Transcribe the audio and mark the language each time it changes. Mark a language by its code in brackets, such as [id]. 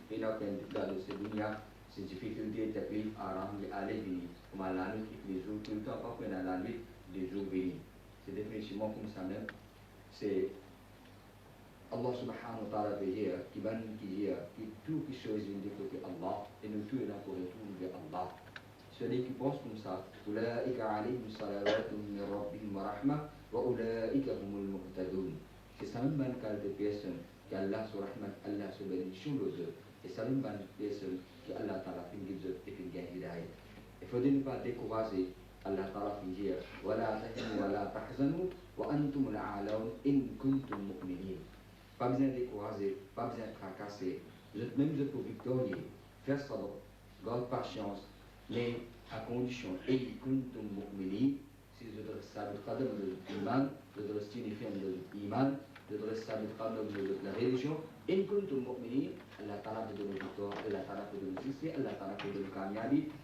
[fr] Il a dans ce dunya, ces difficultés, taklif, aram, les allées, venir. Comme Allah nous quitte les jours, tout le temps, pas qu'on a la nuit, des jours bénis. c'est définitivement comme ça même. C'est Allah subhanahu wa ta'ala veut dire, qui va nous dire que toute chose vient du côté Allah, et nous tous là pour retourner vers Allah. Celui qui pense comme ça, [ar] أولئك عليهم صلوات من ربهم ورحمة وأولئك هم المهتدون. [fr] C'est ça même une qualité de personne qui Allah sur rahmat, Allah sur bénédiction de eux. Et ça même une personne qui Allah ta'ala fait guide eux et fait gagner hidayah. Il faut ne pas décourager. Allah ta'ala fait dire [ar] ولا تهنوا ولا تحزنوا وأنتم الأعلون إن كنتم مؤمنين. [fr] Pas besoin de décourager, pas besoin de tracasser. Vous êtes même pour victorieux. Faire sabr, garde patience, mais à condition, et kuntum mu'minin, si vous êtes sabr qadam de l'iman, vous êtes signifiant de l'iman, vous êtes sabr qadam de la religion, in kuntum mu'minin, Allah ta'ala peut donner victoire, Allah ta'ala peut donner succès, Allah ta'ala peut donner kamiyabi.